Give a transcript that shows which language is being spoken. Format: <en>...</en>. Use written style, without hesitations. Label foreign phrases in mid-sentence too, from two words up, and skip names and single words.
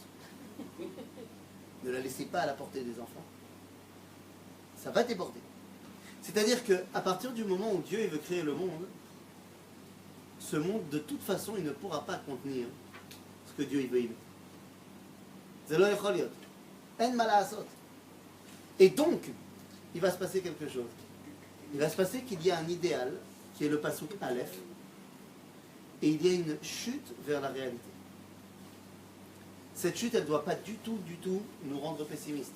<fr>Ne la laissez pas à la portée des enfants. Ça va déborder. C'est-à-dire qu'à partir du moment où Dieu il veut créer le monde, ce monde, de toute façon, il ne pourra pas contenir ce que Dieu il veut y mettre.</fr> <he>C'est לא יכול להיות. אין מה לעשות.</he> <fr>Et donc, il va se passer quelque chose. Il va se passer qu'il y a un idéal, qui est le</fr> <he>פסוק אלף,</he> <fr>et il y a une chute vers la réalité. Cette chute, elle ne doit pas du tout nous rendre pessimistes.</fr>